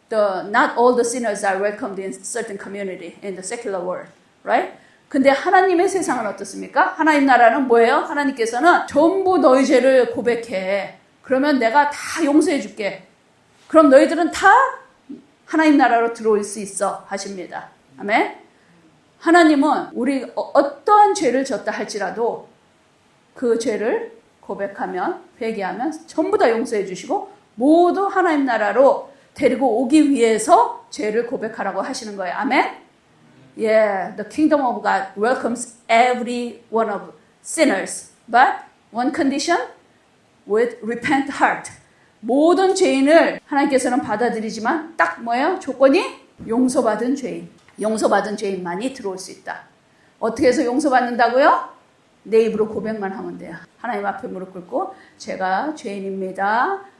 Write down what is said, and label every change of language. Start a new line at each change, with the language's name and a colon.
English: Not all the sinners are welcomed in certain community in the secular world. Right?
Korean: 근데 하나님의 세상은 어떻습니까? 하나님 나라는 뭐예요? 하나님께서는 전부 너희 죄를 고백해. 그러면 내가 다 용서해 줄게. 그럼 너희들은 다 하나님 나라로 들어올 수 있어 하십니다. 아멘? 하나님은 우리 어떠한 죄를 졌다 할지라도 그 죄를 고백하면, 회개하면 전부 다 용서해 주시고 모두 하나님 나라로 데리고 오기 위해서 죄를 고백하라고 하시는 거예요. 아멘?
English: Yeah, the kingdom of God welcomes every one of sinners, but one condition, with repent heart.
Korean: 모든 죄인을 하나님께서는 받아들이지만 딱 뭐예요? 조건이 용서받은 죄인. 용서받은 죄인만이 들어올 수 있다. 어떻게 해서 용서받는다고요? 내 입으로 고백만 하면 돼요. 하나님 앞에 무릎 꿇고 제가 죄인입니다.